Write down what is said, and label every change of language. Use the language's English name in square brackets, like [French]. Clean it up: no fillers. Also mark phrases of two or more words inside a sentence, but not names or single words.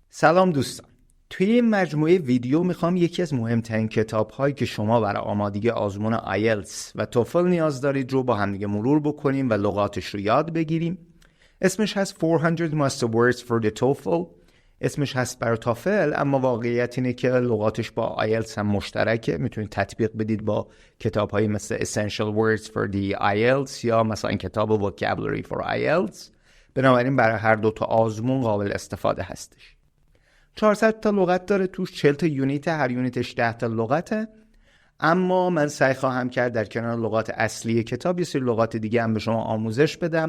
[Persian] سلام دوستان، توی این مجموعه ویدیو میخوام یکی از مهمترین کتاب هایی که شما برای آمادگی آزمون آیلتس و توفل نیاز دارید رو با همدیگه مرور بکنیم و لغاتش رو یاد بگیریم. اسمش هست 400 [English] must words for the TOEFL. [Persian] اسمش هست برای تافل، اما واقعیت اینه که لغاتش با آیلتس هم مشترکه. میتونید تطبیق بدید با کتاب هایی مثل [English] essential words for the IELTS [Persian] یا مثلا کتاب [English] vocabulary for IELTS. [Persian] بنابراین برای هر دو تا آزمون قابل استفاده هستش. 400 تا لغت داره توش، 40 تا یونیت، هر یونیتش 10 تا لغته. اما من سعی خواهم کرد در کنار لغات اصلی کتاب یه سری لغات دیگه هم به شما آموزش بدم.